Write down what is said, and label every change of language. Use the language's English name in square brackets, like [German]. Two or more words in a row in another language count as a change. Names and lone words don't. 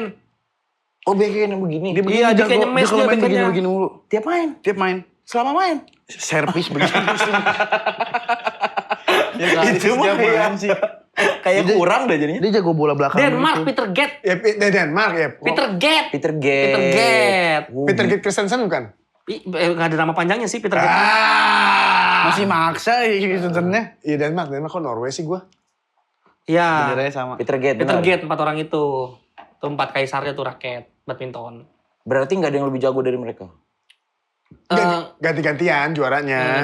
[Indonesian] Oh backhand yang begini. Dia begini Iya, dia jago. kayak Dia nyemes kalau dia main backhandnya. begini mulu. Tiap main. Selama main. Servis begini. Ya kan, Itu mah setiap kayak- main sih. Kayak kurang dah jadinya. Dia jago bola belakang. Denmark, gitu. Peter Gett. Ya, Denmark ya. Peter Gett. Peter Gett. Peter Gett. Peter Gett Christensen bukan? Nggak ada nama panjangnya sih Peter Gate. Masih maksa sebenarnya. Iya Denmark kok Norway sih gue? Iya. Benderanya sama. Peter Gate. Peter benar. Gate 4 orang itu. Itu 4 kaisarnya tuh raket badminton. Berarti nggak ada yang lebih jago dari mereka. Ganti-gantian juaranya.